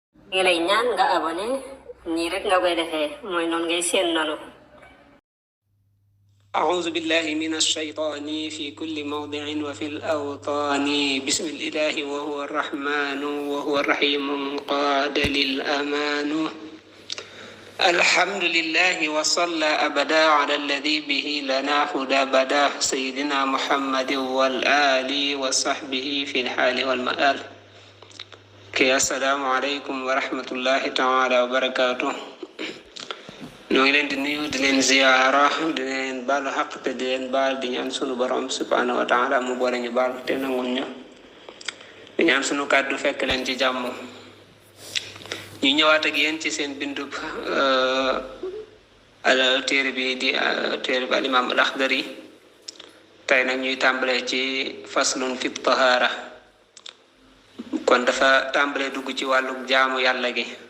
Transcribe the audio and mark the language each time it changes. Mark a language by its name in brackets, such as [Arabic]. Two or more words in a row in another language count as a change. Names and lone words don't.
[Wolof] ngi lay ñaan nga abonné nii rek nga koy defee mooy noonu ngay seen noonu. [Arabic] أعوذ بالله من الشيطان في كل موضع وفي الأوطان بسم الإله وهو الرحمن وهو الرحيم قاد للأمان الحمد لله وصلى أبدا على الذي به لنا هدى بدا سيدنا محمد والآل وصحبه في الحال والمآل السلام عليكم ورحمة الله تعالى وبركاته. [Wolof] ñoo ngi leen di nuyu di leen ziyaara di leen baalu xaq te di leen baal di ñaan sunu borom [Arabic] سبحانه وتعالى [Wolof] mu boole ñu baal te nangul ñu di ñaan sunu kàddu fekk leen ci jàmm. ñu ñëwaat ak yéen ci seen bindub téere bi di téere bi al imam al Axdari tey nag ñuy tàmbalee ci [Arabic] فصل في الطهارة [Wolof] kon dafa tàmbalee dugg ci wàllu jaamu yàlla gi.